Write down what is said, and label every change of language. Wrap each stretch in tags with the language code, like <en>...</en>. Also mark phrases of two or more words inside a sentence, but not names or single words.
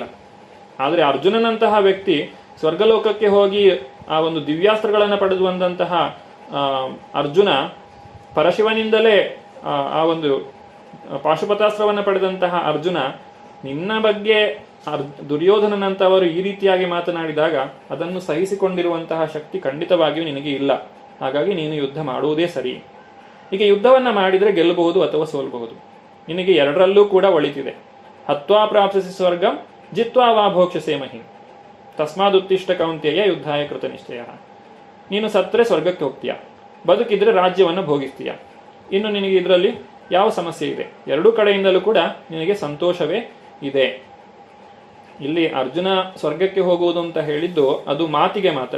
<kn>ಆದರೆ ಅರ್ಜುನನಂತಹ ವ್ಯಕ್ತಿ ಸ್ವರ್ಗಲೋಕಕ್ಕೆ ಹೋಗಿ ಆ ಒಂದು ದಿವ್ಯಾಸ್ತ್ರಗಳನ್ನು ಪಡೆದು ಬಂದಂತಹ ಅರ್ಜುನ, ಪರಶಿವನಿಂದಲೇ ಆ ಒಂದು ಪಾಶುಪತಾಸ್ತ್ರವನ್ನು ಪಡೆದಂತಹ ಅರ್ಜುನ, ನಿನ್ನ ಬಗ್ಗೆ ದುರ್ಯೋಧನನಂತವರು ಈ ರೀತಿಯಾಗಿ ಮಾತನಾಡಿದಾಗ ಅದನ್ನು ಸಹಿಸಿಕೊಂಡಿರುವಂತಹ ಶಕ್ತಿ ಖಂಡಿತವಾಗಿಯೂ ನಿನಗೆ ಇಲ್ಲ. ಹಾಗಾಗಿ ನೀನು ಯುದ್ಧ ಮಾಡುವುದೇ ಸರಿ. ಈಗ ಯುದ್ಧವನ್ನ ಮಾಡಿದ್ರೆ ಗೆಲ್ಲಬಹುದು ಅಥವಾ ಸೋಲ್ಬಹುದು. ನಿನಗೆ ಎರಡರಲ್ಲೂ ಕೂಡ ಒಳಿತಿದೆ.</kn> <sa>ಹತ್ವಾ ಪ್ರಾಪ್ಸಿಸಿ ಸ್ವರ್ಗಂ ಜಿತ್ವಾ ವಾ ಭೋಕ್ಷಸೆ ಮಹಿ. ತಸ್ಮಾದುತ್ತಿಷ್ಟ ಕೌಂತೆಯ ಯುದ್ಧಾಯ ಕೃತ ನಿಶ್ಚಯ.</sa> <kn>ನೀನು ಸತ್ತರೆ ಸ್ವರ್ಗಕ್ಕೆ ಹೋಗ್ತೀಯ, ಬದುಕಿದ್ರೆ ರಾಜ್ಯವನ್ನು ಭೋಗಿಸ್ತೀಯ. ಇನ್ನು ನಿನಗೆ ಇದರಲ್ಲಿ ಯಾವ ಸಮಸ್ಯೆ ಇದೆ? ಎರಡೂ ಕಡೆಯಿಂದಲೂ ಕೂಡ ನಿನಗೆ ಸಂತೋಷವೇ ಇದೆ. ಇಲ್ಲಿ ಅರ್ಜುನ ಸ್ವರ್ಗಕ್ಕೆ ಹೋಗುವುದು ಅಂತ ಹೇಳಿದ್ದು ಅದು ಮಾತಿಗೆ ಮಾತ್ರ.</kn>